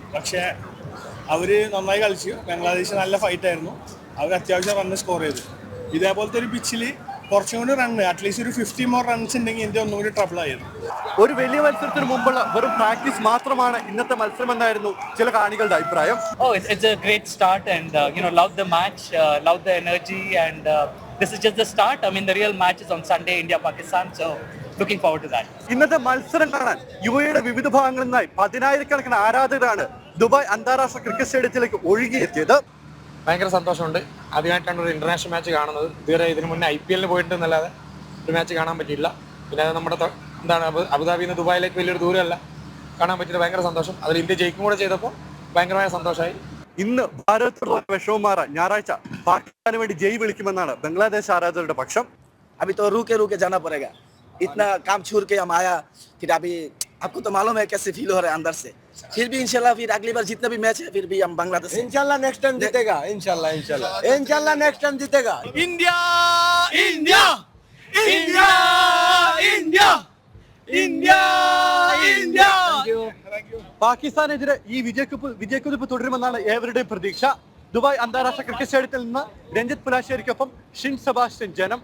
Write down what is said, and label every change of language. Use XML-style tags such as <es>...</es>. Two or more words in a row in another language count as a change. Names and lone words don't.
<ml>പക്ഷേ അവർ നന്നായി കളിച്ചു. ബംഗ്ലാദേശ് നല്ല ഫൈറ്റ് ആയിരുന്നു. അവർ അത്യാവശ്യം റണ്ണ് സ്കോർ ചെയ്തു. ഇതേപോലത്തെ ഒരു പിച്ചിൽ കുറച്ചും കൂടി റണ്ണ്, അറ്റ്ലീസ്റ്റ് ഒരു 50</ml> <en>more runs</en> <ml>ഉണ്ടെങ്കിൽ ഇന്ത്യ ഒന്നും കൂടി ട്രബിൾ ആയിരുന്നു. ഒരു വലിയ മത്സരത്തിന് മുമ്പുള്ള വെറും പ്രാക്ടീസ് മാത്രമാണ് ഇന്നത്തെ മത്സരം എന്നായിരുന്നു ചില കാണികളുടെ അഭിപ്രായം.</ml> <en>It's a great start and love the match, love the energy and this is just the start. I mean the real match is on Sunday, India Pakistan, so looking forward to that.</en> <ml>ഇന്നത്തെ മത്സരം കാണാൻ യുഎഇയുടെ വിവിധ ഭാഗങ്ങളിൽ നിന്നായി 10,000-കണക്കിന് ആരാധകരാണ് ദുബായ് അന്താരാഷ്ട്ര ക്രിക്കറ്റ് സ്റ്റേഡിയത്തിലേക്ക് ഒഴുകിയെത്തിയത്. ഭയങ്കര സന്തോഷമുണ്ട്. ആദ്യമായിട്ടാണ് ഒരു</ml> <en>international match</en> <ml>കാണുന്നത്. ഇതുവരെ ഇതിന് മുന്നേ IPL പോയിട്ടുണ്ടെന്നല്ലാതെ ഒരു മാച്ച് കാണാൻ പറ്റിയില്ല. പിന്നെ നമ്മുടെ അബുദാബിയിൽ നിന്ന് ദുബായിലേക്ക് വലിയൊരു ദൂരമല്ല, കാണാൻ പറ്റിയിട്ട് ഭയങ്കര സന്തോഷം. അതിൽ ഇന്ത്യ ജയിക്കും കൂടെ ചെയ്തപ്പോൾ ഭയങ്കരമായ സന്തോഷമായി. ഇന്ന് ഭാരതത്തോടുള്ള വിഷമം മാറാൻ ഞായറാഴ്ച പാകിസ്ഥാന് വേണ്ടി ജയ് വിളിക്കുമെന്നാണ് ബംഗ്ലാദേശ് ആരാധകരുടെ പക്ഷം.</ml> <hi>अभी तो रुके जाना पड़ेगा. इतना काम छोड़ के हम आया, फिर अभी आपको तो मालूम है कैसे फील हो रहा है अंदर से. फिर भी इंशाल्लाह फिर अगली बार जितना भी मैच है फिर भी हम बांग्लादेश इंशाल्लाह</hi> <en>next time</en> <hi>जीतेगा. इंशाल्लाह</hi> <en>next time</en> <hi>जीतेगा.</hi> <ml>ഇന്ത്യ ഇന്ത്യ ഇന്ത്യ ഇന്ത്യ ഇന്ത്യ ഇന്ത്യ. പാകിസ്ഥാനെതിരെ ഈ വിജയക്കുതിപ്പ് തുടരുമെന്നാണ് ഏവരുടെയും പ്രതീക്ഷ. ദുബായ് അന്താരാഷ്ട്ര ക്രിക്കറ്റ് സ്റ്റേഡിയത്തിൽ നിന്ന് രഞ്ജിത്ത് പുലാശ്ശേരിക്കൊപ്പം ഷിൻ സെബാസ്റ്റ്യൻ, ജനം.</ml>